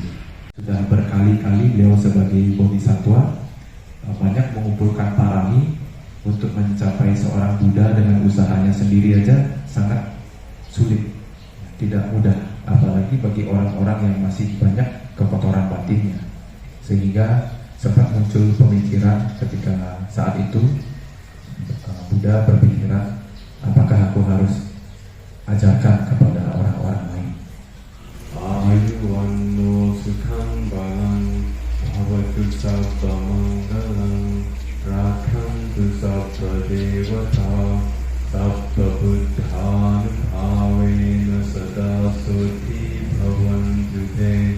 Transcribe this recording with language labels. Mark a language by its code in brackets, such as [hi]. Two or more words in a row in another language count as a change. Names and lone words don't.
[id] Sudah berkali-kali beliau sebagai bodhisattva banyak mengumpulkan parami untuk mencapai seorang Buddha dengan usahanya sendiri aja sangat sulit, tidak mudah, apalagi bagi orang-orang yang masih banyak kekotoran batinnya. Sehingga sempat muncul pemikiran ketika saat itu Buddha berpikiran, apakah aku harus ajarkan kepada orang-orang lain. [pi] Ayuwanno sukhang balang bhavatu sabba manggalang rakhantu sabba devata sabba buddhanubhavena sada soti bhavantu te